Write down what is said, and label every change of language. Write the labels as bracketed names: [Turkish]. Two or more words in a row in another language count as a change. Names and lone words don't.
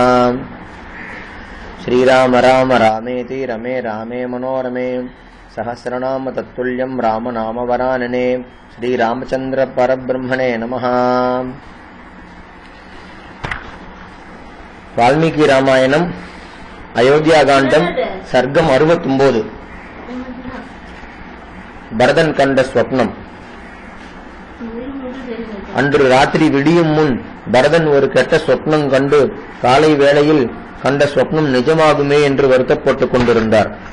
[Sanskrit] श्रीराम राम रामेति रमे रामे मनोरमे सहस्रनाम तत्तुल्यं राम नाम वरानने। श्रीरामचंद्र परब्रह्मणे नमः। [Tamil] वाल्मीकि रामायणம் அயோத்தியாகாண்டம் சர்க்கம் 69. பரதன் கண்ட ஸ்வப்னம். அன்று ராத்திரி விடியும் முன் பரதன் ஒரு கெட்ட ஸ்வப்னம் கண்டு காலை வேளையில் கண்ட ஸ்வப்னம் நிஜமாகுமே என்று வருத்தப்பட்டுக் கொண்டிருந்தார்.